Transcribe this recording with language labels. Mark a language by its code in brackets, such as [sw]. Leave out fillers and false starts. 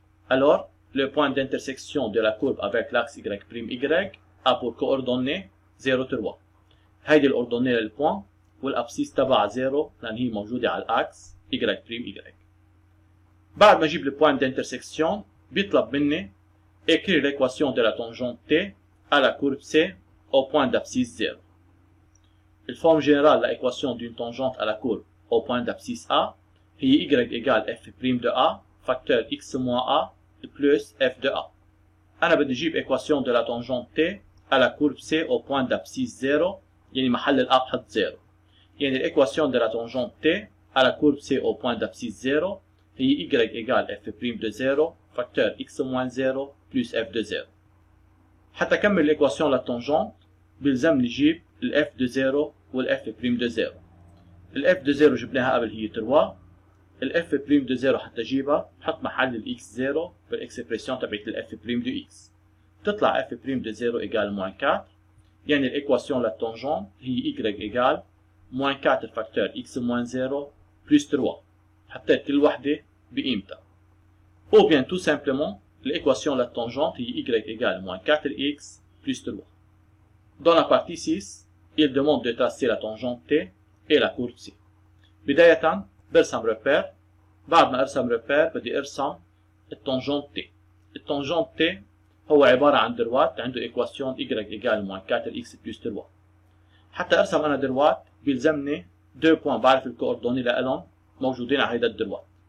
[fr] alors le point d'intersection de la courbe avec l'axe y' a pour coordonnées 0 3. [ar] هيدي الاوردوني للبوان والابسيس تبعها 0 لان هي موجوده على الاكس y بريم y. بعد ما اجيب البوان d'intersection بيطلب مني [fr] écrire l'équation de la tangente t à la courbe c au point d'abscisse 0. [ar] الفورم جنرال [fr] l'équation d'une tangente à la courbe au point d'abscisse a هي y égale f' de a facteur x moins a plus f de a. [ar] أنا بدي أجيب [fr] équation de la tangente t à la courbe c au point d'abscisse 0 [ar] يعني محل الأ بحط 0. يعني [fr] l'équation de la tangente t à la courbe c au point d'abscisse 0 هي y égale f' de 0 facteur x moins 0 plus f de 0. [ar] حتى أكمل l'équation للتانجنت بيلزمني أجيب ال [fr] f de 0 [ar] وال f' de 0. ال [fr] f de 0 [ar] جبناها قبل هي 3. ال f' de 0 حتى أجيبها بحط محل ال x 0 بالإكسبريسيون تبعت ال f' de x. تطلع [fr] f' de 0 égale moins 4. [ar] يعني الإيكواسيون للتانجنت هي [fr] y égale moins 4 facteur x moins 0 plus 3. [ar] حطيت كل وحدة بقيمتها. [fr] Ou bien tout simplement l'équation de la tangente est y égale moins 4x plus 3. Dans la partie 6, il demande de tracer la tangente t et la courbe c. [ar] بداية برسم ريبير. بعد ما ارسم ريبير بدي ارسم التانجنت t. التانجنت t هو عبارة عن دروات عنده إيكواسيون [fr] y égale moins 4x plus 3. [ar] حتى ارسم انا دروات بيلزمني 2 بوان بعرف الكوردوني لهم موجودين على هيدا الدروات.